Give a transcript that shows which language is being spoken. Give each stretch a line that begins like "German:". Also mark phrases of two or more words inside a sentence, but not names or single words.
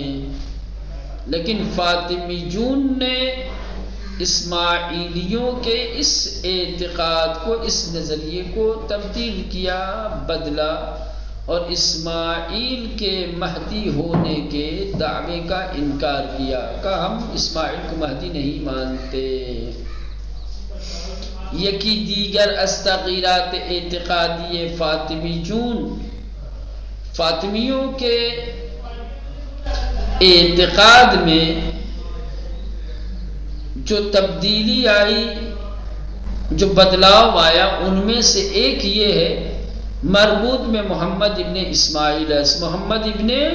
Urdu: لیکن فاطمیون نے اسماعیلیوں کے اس اعتقاد کو، اس نظریے کو تبدیل کیا، بدلا، اور اسماعیل کے مہدی ہونے کے دعوے کا انکار کیا، کہا ہم اسماعیل کو مہدی نہیں مانتے۔
Persian: یکی دیگر از تغییرات اعتقادی
Urdu: فاطمیوں کے اعتقاد میں جو تبدیلی آئی، جو بدلاؤ آیا، ان میں سے ایک یہ ہے مربوط میں محمد ابن اسماعیل ہے، محمد ابن